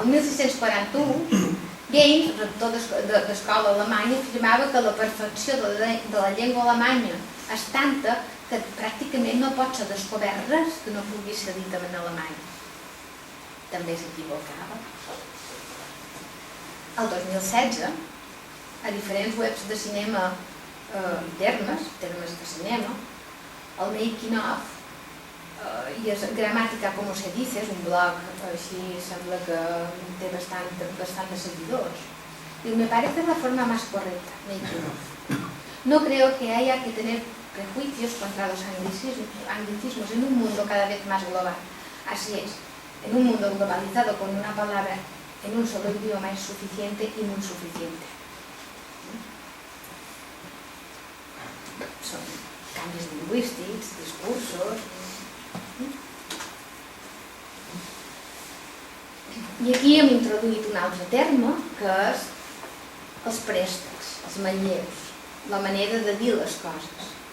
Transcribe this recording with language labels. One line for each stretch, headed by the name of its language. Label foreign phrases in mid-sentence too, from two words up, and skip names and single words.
Catalan: El 1641, Gaynes, rector d'escola alemanya, afirmava que la perfecció de la llengua alemanya és tanta que pràcticament no pot ser descobert res que no pugui ser dit en alemany. També s'equivocava. El 2016, a diferents webs de cinema termes de cinema, el
English: making of,
Catalan: i és Gramàtica como se dice, és un blog així, sembla que té bastant de seguidors. Diu,
Spanish: me parece la forma más correcta,
English: making of.
Spanish: No creo que haya que tener prejuicios contra los anglicismos en un mundo cada vez más global. Así es, en un mundo globalizado con una palabra en un solo idioma es suficiente y muy suficiente.
Catalan: Són canvis lingüístics, discursos... I aquí hem introduït un altre terme, que és els préstecs, els manlleus, la manera de dir les coses.